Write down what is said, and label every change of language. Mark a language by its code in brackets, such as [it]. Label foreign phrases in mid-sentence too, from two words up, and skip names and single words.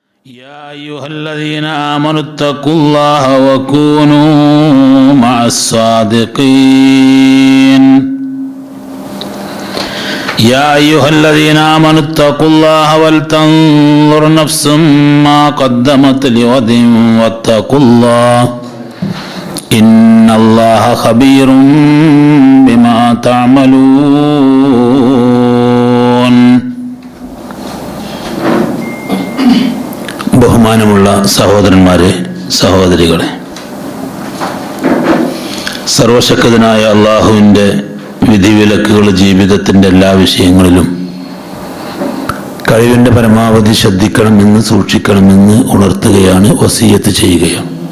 [ar] يا أيها الذين آمنوا اتقوا الله وكونوا مع الصادقين يا أيها الذين آمنوا اتقوا الله ولتنظر نفس ما قدمت لغد واتقوا الله إن الله خبير بما تعملون. [ml] ബഹുമാനമുള്ള സഹോദരന്മാരെ, സഹോദരികളെ, സർവശക്തനായ അള്ളാഹുവിൻ്റെ വിധിവിലക്കുകൾ ജീവിതത്തിൻ്റെ എല്ലാ വിഷയങ്ങളിലും കഴിവിൻ്റെ പരമാവധി ശ്രദ്ധിക്കണമെന്ന് സൂക്ഷിക്കണമെന്ന് ഉണർത്തുകയാണ്, വസിയത്ത് ചെയ്യുകയാണ്.